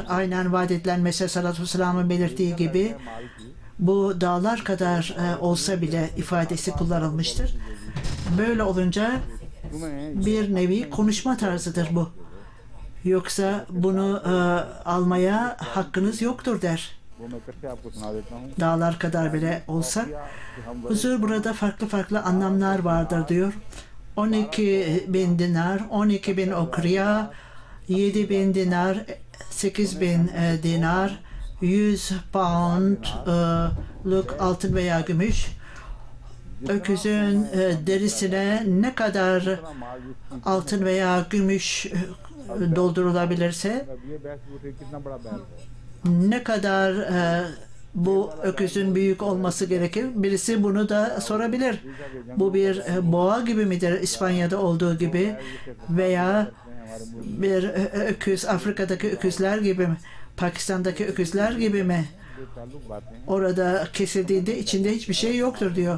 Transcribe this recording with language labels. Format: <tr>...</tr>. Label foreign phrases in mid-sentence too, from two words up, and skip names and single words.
<tr>Aynen vaat edilen Mesih</tr> <ar>صلى الله عليه وسلم'in</ar> <tr>belirttiği gibi bu dağlar kadar olsa bile ifadesi kullanılmıştır. Böyle olunca bir nevi konuşma tarzıdır bu. Yoksa bunu almaya hakkınız yoktur der.</tr> <ur>वो मैं इकट्ठे आपको सुना देता हूँ।</ur> <tr>Dağlar kadar bile olsa. Huzur burada farklı farklı anlamlar vardır diyor. 12.000 dinar, 12.000 okriya, 7.000 dinar, 8.000 dinar, 100 poundluk altın veya gümüş. Öküzün derisine ne kadar altın veya gümüş doldurulabilirse,</tr> <ur>ये बैस वो कितना बड़ा बैल है।</ur> <tr>ne kadar bu öküzün büyük olması gerekir? Birisi bunu da sorabilir. Bu bir boğa gibi midir İspanya'da olduğu gibi, veya bir öküz Afrika'daki öküzler gibi mi? Pakistan'daki öküzler gibi mi? Orada kesildiğinde içinde hiçbir şey yoktur diyor.</tr>